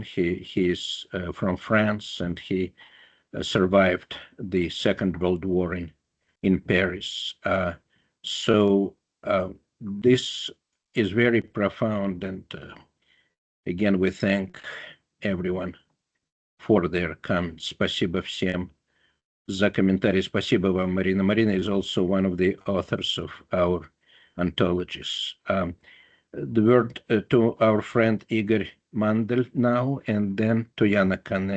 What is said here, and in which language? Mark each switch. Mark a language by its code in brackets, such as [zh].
[en] He is from France, and he survived the Second World War in Paris. So this is very profound, and again we thank everyone for their comments. [ru] Spasibo всем за комментарии. Спасибо вам, Marina. [en] Marina is also one of the authors of our anthologies. The word to our friend Igor Mandel now, and then to Yana Kanna.